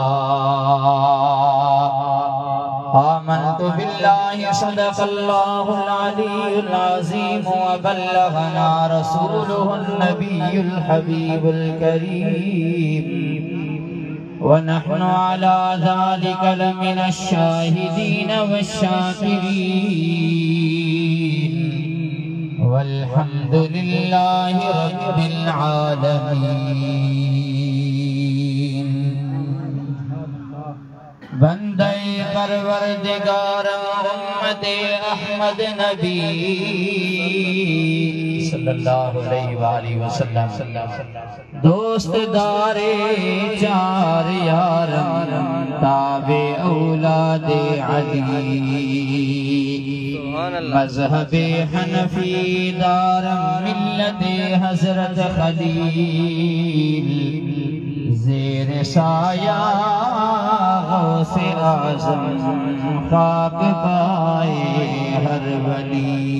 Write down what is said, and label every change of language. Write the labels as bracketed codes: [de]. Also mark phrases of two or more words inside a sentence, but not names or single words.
[ar] آمنت بالله صدق الله العلي العظيم وبلغنا رسوله النبي الحبيب الكريم ونحن على ذلك لمن الشاهدين والشاكرين والحمد لله رب العالمين. [fa] بندهٔ پروردگار امت احمد نبی [ar] صلى الله عليه وسلم [fa] دوست دار چار یارم تابع اولاد علی مذهب حنفی دارم ملت حضرت خلیل زیر سایه غوث اعظم خاک پای هر ولی.